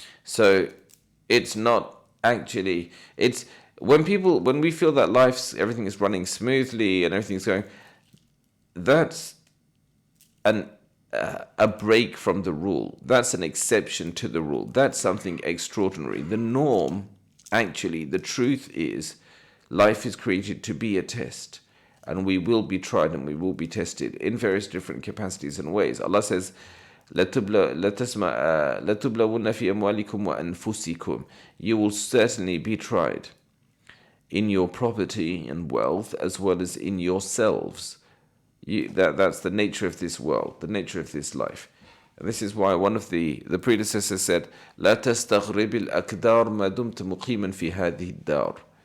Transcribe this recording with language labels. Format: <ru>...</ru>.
<en>So it's not actually, it's when we feel that everything is running smoothly and everything's going, that's a break from the rule. That's an exception to the rule. That's something extraordinary. The norm, actually, the truth is, life is created to be a test, and we will be tried and we will be tested in various different capacities and ways. Allah says,</en> <ar>لَتُبْلَوُنَّ فِي أَمْوَالِكُمْ وَأَنفُسِكُمْ.</ar> <en>You will certainly be tried in your property and wealth, as well as in yourselves. That's the nature of this world, the nature of this life. And this is why one of the predecessors said,</en> <ar>لا تستغرب الأقدار ما دمت مقيما في هذه الدار.</ar>